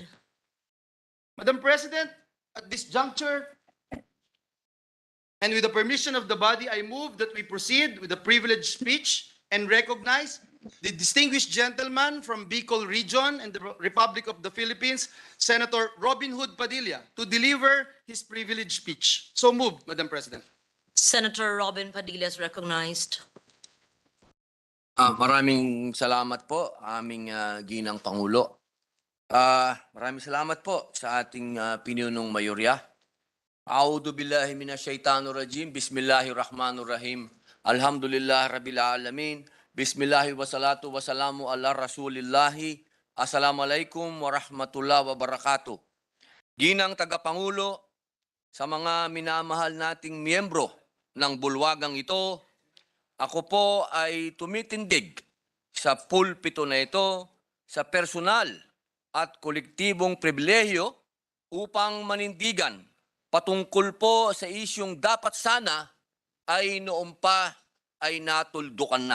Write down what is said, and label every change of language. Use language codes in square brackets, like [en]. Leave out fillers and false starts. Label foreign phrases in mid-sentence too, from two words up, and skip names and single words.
[en] Madam President, at this juncture, and with the permission of the body, I move that we proceed with the privileged speech and recognize the distinguished gentleman from Bicol Region and the Republic of the Philippines, Senator Robin Hood Padilla, to deliver his privileged speech. So moved, Madam President. Senator Robin Padilla is recognized. [tl] Maraming salamat po, aming ginang Pangulo. Maraming salamat po sa ating pinunong mayorya. [ar] أعوذ بالله من الشيطان الرجيم. بسم الله الرحمن الرحيم. الحمد لله رب العالمين. بسم الله والصلاة والسلام على رسول الله. السلام عليكم ورحمة الله وبركاته. [tl] Ginang tagapangulo, sa mga minamahal nating miyembro ng bulwagang ito, ako po ay tumitindig sa pulpito na ito sa personal at kolektibong pribilehyo upang manindigan patungkol po sa isyong dapat sana ay noon pa ay natuldukan na.